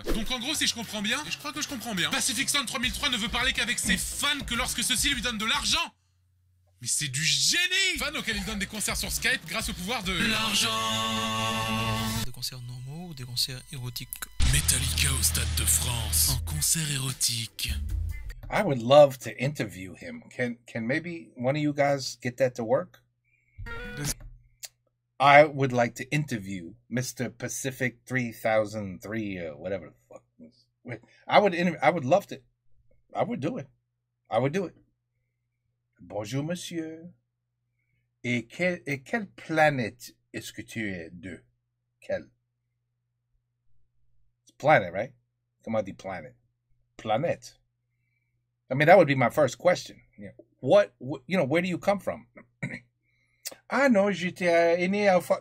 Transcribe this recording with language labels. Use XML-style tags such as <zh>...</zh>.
<fr>Donc en gros, si je comprends bien, et je crois que je comprends bien, Pacific Sound 3003 ne veut parler qu'avec ses fans que lorsque ceux-ci lui donnent de l'argent. Mais c'est du génie! Fan auquel il donne des concerts sur Skype grâce au pouvoir de l'argent. Des concerts normaux ou des concerts érotiques? Metallica au Stade de France, en concert érotique.</fr> <en>I would love to interview him. Can maybe one of you guys get that to work? I would like to interview Mr. Pacific 3003 or whatever the fuck. I would love to. I would do it. I would do it.</en> <fr>Bonjour, monsieur. Et quelle planète est-ce que tu es de? Quelle?</fr> <en>It's planet, right? Come on, the planet. Planet. I mean, that would be my first question. What where do you come from?</en> <fr>Ah non, j'étais né en France.</fr>